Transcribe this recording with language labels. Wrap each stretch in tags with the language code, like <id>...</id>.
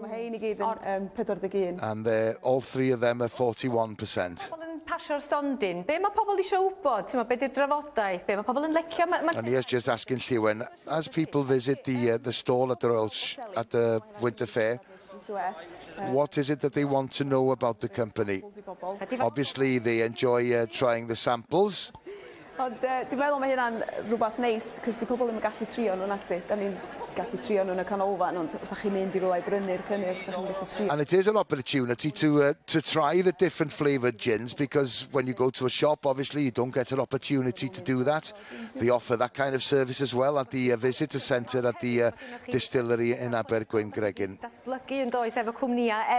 <en>And all three of them are 41%. And he is just asking Lliwan, as people visit the stall at the Winter Ffair, What is it that they want to know about the company? Obviously, they enjoy trying the samples.</en> <cy>Ond dwi'n meddwl mae hynna'n rhywbeth neis, cos di pobl ddim yn gallu trio nhw nacdi. Da ni'n gallu trio nhw yn y canolfan, ond os ydych chi'n mynd i rwla i brynu'r cynnyrch, da chi'n gallu trio.</cy> <en>And it is an opportunity to try the different flavoured gins, because when you go to a shop, obviously you don't get an opportunity to do that. They offer that kind of service as well at the visitor centre at the distillery in Abergwyn Gregin.</en> <cy>Datblygu yn does efo cwmnïau.</cy>